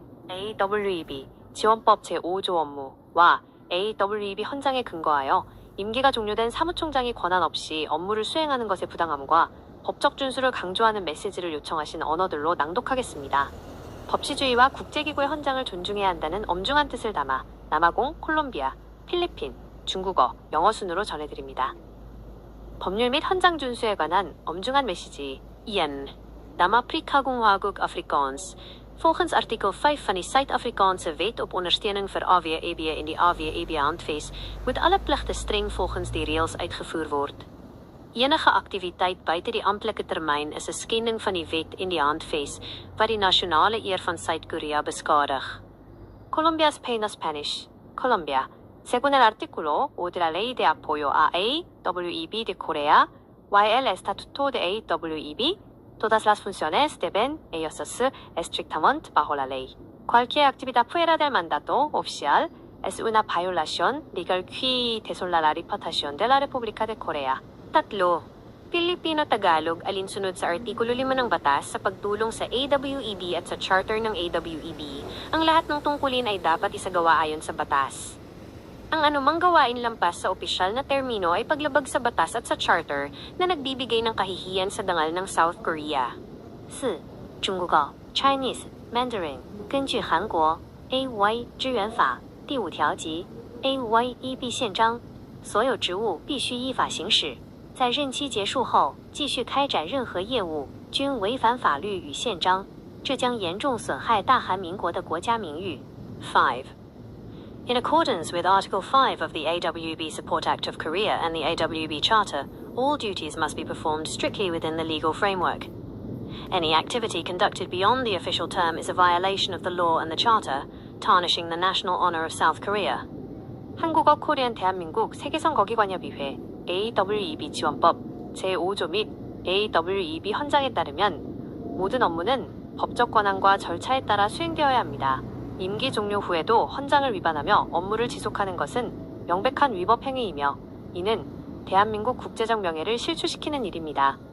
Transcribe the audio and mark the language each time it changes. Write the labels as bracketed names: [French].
[Korean] AWEB 지원법 제5조 업무와 AWEB 헌장에 근거하여 임기가 종료된 사무총장이 권한 없이 업무를 수행하는 것의 부당함과 법적 준수를 강조하는 메시지를 요청하신 언어들로 낭독하겠습니다. 법치주의와 국제기구의 헌장을 존중해야 한다는 엄중한 뜻을 담아 남아공, 콜롬비아, 필리핀, 중국어, 영어 순으로 전해드립니다. 법률 및 헌장 준수에 관한 엄중한 메시지. Iyan, Nam-Afrika-共-和-国Afrikaans. [Afrikaans] Volgens artikel 5 van die Suid-Afrikaanse Wet op Ondersteuning vir AWEB en die AWEB-handves moet alle pligte streng volgens die reëls uitgevoer word. Enige aktiwiteit buite die amptelike termyn is 'n skending van die wet en die handves wat die nasionale eer van Suid-Korea beskadig. [English] Colombia Spain Spanish. [Spanish] Colombia. Según el artículo 5 de la Ley de Apoyo a AWEB de Corea y el Estatuto de AWEB, todas las funciones deben ejercerse estrictamente bajo la ley. Cualquier actividad fuera del mandato oficial es una violación legal que desola la reputación de la República de Corea. 3. [Filipino] Pilipino-Tagalog alinsunod sa Artikulo 5 ng batas sa pagtulong sa AWEB at sa charter ng AWEB, ang lahat ng tungkulin ay dapat isagawa ayon sa batas. Ang anumang gawain lampas sa opisyal na termino ay paglabag sa batas at sa charter na nagbibigay ng kahihiyan sa dangal ng South Korea. 4. [Chinese] 中国高 [English] Chinese Mandarin [Chinese] 根据韩国 AY 支援法第5条及 AYEB 宪章，所有职务必须依法行使。在任期结束后继续开展任何业务均违反法律与宪章，这将严重损害大韩民国的国家名誉。 5. [English] In accordance with Article 5 of the AWB Support Act of Korea and the AWB Charter, all duties must be performed strictly within the legal framework. Any activity conducted beyond the official term is a violation of the law and the Charter, tarnishing the national honor of South Korea. [Korean] 한국어 코리안 대한민국 세계선거기관협의회 AWEB 지원법 제5조 및 AWEB 헌장에 따르면 모든 업무는 법적 권한과 절차에 따라 수행되어야 합니다. 임기 종료 후에도 헌장을 위반하며 업무를 지속하는 것은 명백한 위법 행위이며 이는 대한민국 국제적 명예를 실추시키는 일입니다.